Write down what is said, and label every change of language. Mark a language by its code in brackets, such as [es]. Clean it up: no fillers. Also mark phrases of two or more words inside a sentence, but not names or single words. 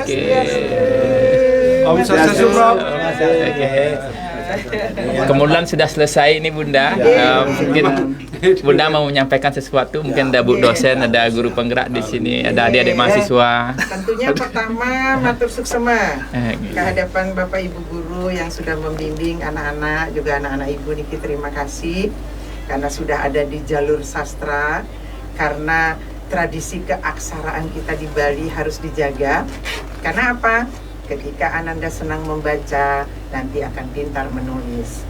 [ban] Om Swastiastu, Bro. [id] Kemudian sudah selesai ini Bunda. Mungkin Bunda mau menyampaikan sesuatu, mungkin ada Bu dosen, ada guru penggerak di sini, ada adik-adik mahasiswa. Tentunya pertama [ban] matur suksema [id] kehadapan Bapak Ibu guru yang sudah membimbing anak-anak, juga anak-anak Ibu Niki, terima kasih karena sudah ada di jalur sastra, karena tradisi keaksaraan kita di Bali harus dijaga. Karena apa? Ketika Ananda senang membaca, nanti akan pintar menulis.